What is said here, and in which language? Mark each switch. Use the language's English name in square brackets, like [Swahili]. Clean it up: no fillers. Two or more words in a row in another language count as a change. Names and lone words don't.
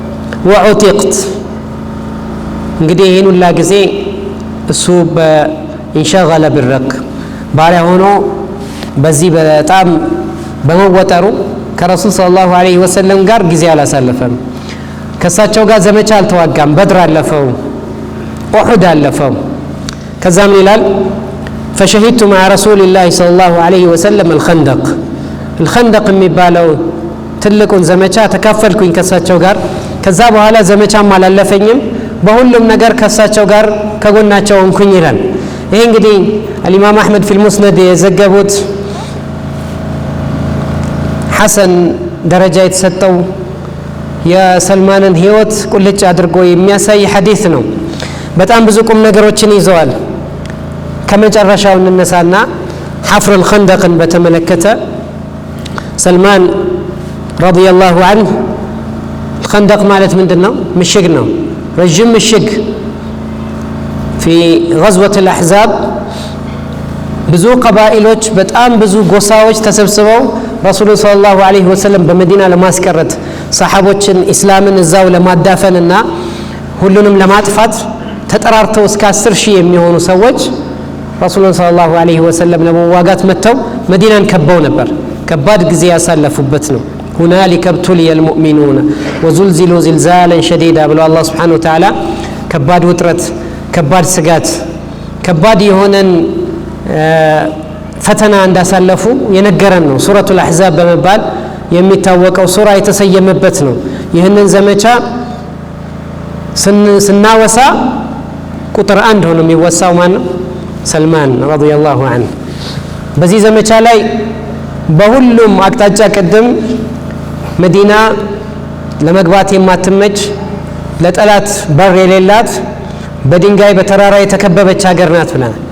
[Amharic] وعتقت እንግዲህ ይሄን ሁላ ጊዜ እሱ በኢንሻገለ بالرق ባሪያ ሆኖ በዚህ በጣም በመወጠሩ ከረሱል ሰለላሁ [Arabic] عليه وسلم [Amharic] ጋር ጊዜ አላሳለፈም ከሳቸው ጋር ዘመቻ አልተዋጋም በድር አለፈው ኡሁድ አለፈው ከዛም ይላል [Arabic] فشهدت مع رسول الله صلى الله عليه وسلم الخندق [Amharic] የሚባለው ትልቁን ዘመቻ ተካፈልኩኝ ከሳቸው ጋር ከዛ በኋላ ዘመቻም አላለፈኝም በሁሉም ነገር ከሳቸው ጋር ከጎናቸው ሆንኩኝ ይላል ይሄ እንግዲህ [Arabic] الامام احمد في المسند [Amharic] የዘገቡት ሐሰን ደረጃ የተሰጠው የሰልማንን ህይወት ቁልጭ አድርጎ የሚያሳይ ሐዲስ ነው በጣም ብዙ ቁም ነገሮችን ይዘዋል ከመጨረሻው እንነሳና [Arabic] حفر الخندق [Amharic] በተመለከተ ሰልማን [Arabic] رضي الله عنه الخندق [Amharic] ማለት ምንድነው ምሽግ ነው ረጅም ምሽግ [Arabic] في غزوة الأحزاب [Amharic] ብዙ ቀባኢሎች በጣም ብዙ ጎሳዎች ተሰብስበው [Arabic] رسول صلى الله عليه وسلم [Amharic] በመዲና ለማስቀረት ሰሃቦችን እስላምን እዛው ለማዳፈንና ሁሉንም ለማጥፋት ተጠራርተው እስከ 10000 የሚሆኑ ሰዎች [Arabic] رسول صلى الله عليه وسلم [Amharic] ለመዋጋት መተው መዲናን ከበው ነበር ከባድ ጊዜ ያሳለፉበት ነው [Arabic] هنالك ابتلي المؤمنون وزلزلوا زلزالا شديدا [Amharic] ብሎ አላህ [Arabic] سبحانه وتعالى [Amharic] ከባድ ውጥረት ከባድ ስጋት ከባድ የሆነን ፈተና እንዳሳለፉ የነገረን ነው ሱረቱል አሕዛብ በመባል የሚታወቀው ሱራ የተሰየመበት ነው ይህንን ዘመቻ ስናወሳ ቁጥር 1 ሆኖ የሚወሳው ማን ነው ሰልማን [Arabic] رضي الله عنه [Amharic] በዚህ ዘመቻ ላይ በሁሉም አቅጣጫ ቀደም መዲና ለመግባት የማትመች ለጠላት በር የሌላት በድንጋይ በተራራ የተከበበች ሀገር ናት ብለናል